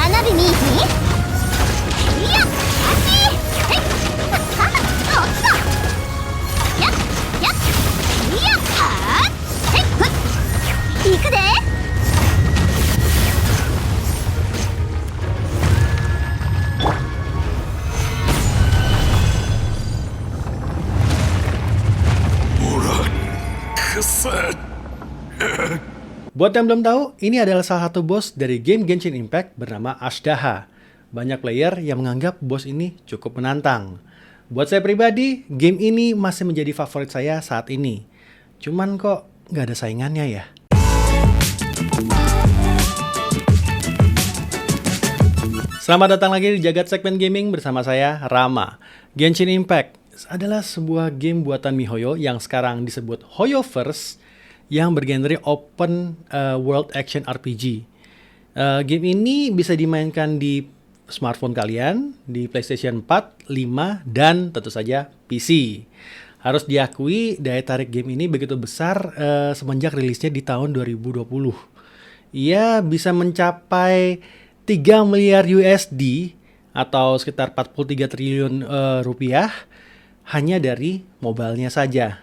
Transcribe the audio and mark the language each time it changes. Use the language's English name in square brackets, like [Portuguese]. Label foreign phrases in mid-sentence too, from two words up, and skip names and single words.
[Japanese] 花火見いひいやあっちへっはっはおっとやっやっいやはっへっふっ行くでおらんくせ。 [Indonesian] Buat yang belum tahu, ini adalah salah satu bos dari game Genshin Impact bernama Ashdaha. Banyak player yang menganggap bos ini cukup menantang. Buat saya pribadi, game ini masih menjadi favorit saya saat ini. Cuman kok nggak ada saingannya ya? Selamat datang lagi di Jagat Segmen Gaming bersama saya, Rama. Genshin Impact adalah sebuah game buatan miHoYo yang sekarang disebut HoYoverse yang bergenre [English] open world action RPG. [Indonesian] Game ini bisa dimainkan di smartphone kalian, di PlayStation 4, 5, dan tentu saja PC. Harus diakui daya tarik game ini begitu besar semenjak rilisnya di tahun 2020. Ia bisa mencapai 3 miliar USD atau sekitar 43 triliun rupiah hanya dari mobile-nya saja.